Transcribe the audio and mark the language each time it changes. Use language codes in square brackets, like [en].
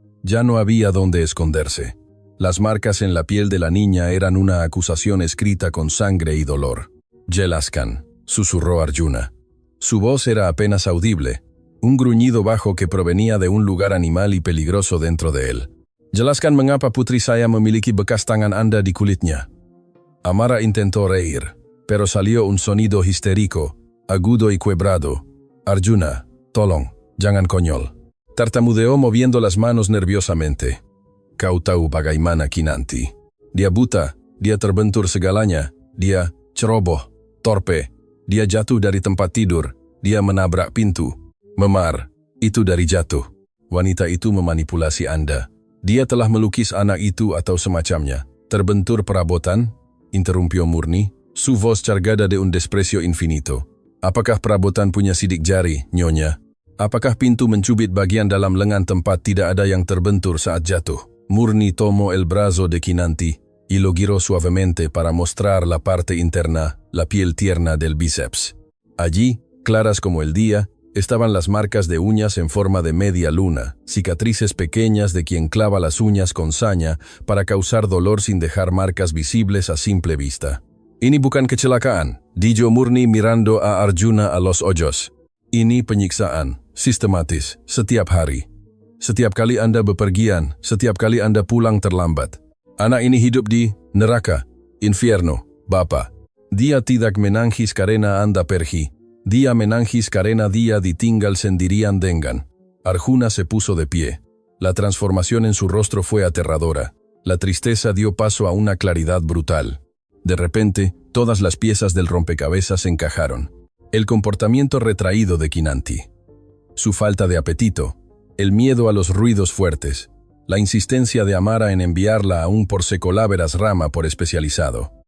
[es] Ya no había dónde esconderse. Las marcas en la piel de la niña eran una acusación escrita con sangre y dolor. [id] «Jelaskan», [es] susurró Arjuna. Su voz era apenas audible, un gruñido bajo que provenía de un lugar animal y peligroso dentro de él. [id] «Jelaskan mengapa putri saya memiliki bekas tangan Anda di kulitnya». [es] Amara intentó reír, pero salió un sonido histérico, agudo y quebrado. «Arjuna, [id] tolong, jangan konyol». [es] Tartamudeó moviendo las manos nerviosamente. [id] «Kau tahu bagaimana Kinanti. Dia buta, dia terbentur segalanya, dia ceroboh, torpe, dia jatuh dari tempat tidur, dia menabrak pintu. Memar, itu dari jatuh. Wanita itu memanipulasi Anda. Dia telah melukis anak itu atau semacamnya. Terbentur perabotan?» [es] interrumpió Murni, su voz cargada de un desprecio infinito. [id] «Apakah perabotan punya sidik jari, Nyonya?» Apakah pintu mencubit bagian dalam lengan tempat tidak ada yang terbentur saat jatuh? [es] Murni tomó el brazo de Kinanti y lo giró suavemente para mostrar la parte interna, la piel tierna del bíceps. Allí, claras como el día, estaban las marcas de uñas en forma de media luna, cicatrices pequeñas de quien clava las uñas con saña para causar dolor sin dejar marcas visibles a simple vista. [id] Ini bukan kecelakaan, [es] dijo Murni mirando a Arjuna a los ojos. [id] Ini penyiksaan, sistematis, setiap hari. Setiap kali Anda bepergian, setiap kali Anda pulang terlambat. Anak ini hidup di neraka, infierno, Bapa. Dia tidak menangis karena Anda pergi. Dia menangis karena dia ditinggal sendirian dengan. [es] Arjuna se puso de pie. La transformación en su rostro fue aterradora. La tristeza dio paso a una claridad brutal. De repente, todas las piezas del rompecabezas encajaron. El comportamiento retraído de Kinanti, su falta de apetito, el miedo a los ruidos fuertes, la insistencia de Amara en enviarla a un porsecoláveras rama por especializado.